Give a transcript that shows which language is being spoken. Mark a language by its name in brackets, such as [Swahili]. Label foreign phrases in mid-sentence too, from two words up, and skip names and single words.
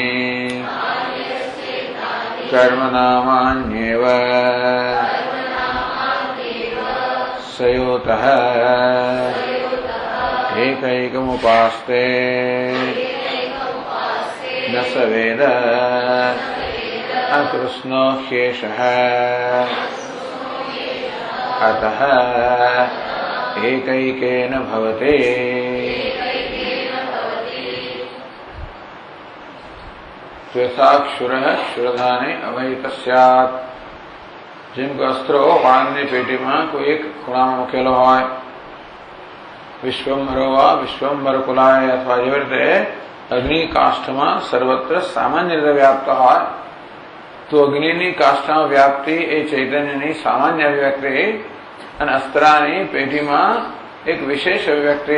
[Sanskrit] कर्मनामान्येव सयोतः एकैकमुपास्ते न स वेद अकृष्णो ह्येषः अतः एकैकेन भवते। त्वेषाक्षुरः क्षुरधाने अवहितस्यात् [Hindi] जिनको अस्त्र हो [Gujarati] વાણની પેટીમાં કોઈ એક ખૂણામાં મૂકેલો હોય, [Sanskrit] વિશ્વંભરો વા વિશ્વંભર કુલાય [Gujarati] અથવા જેવી રીતે અગ્નિ કાષ્ઠમાં સર્વત્ર સામાન્ય રીતે વ્યાપ્ત હોય તો અગ્નિની કાષ્ઠમાં વ્યાપ્તિ એ ચૈતન્યની સામાન્ય અભિવ્યક્તિ અને અસ્ત્રાની પેટીમાં એક વિશેષ અભિવ્યક્તિ.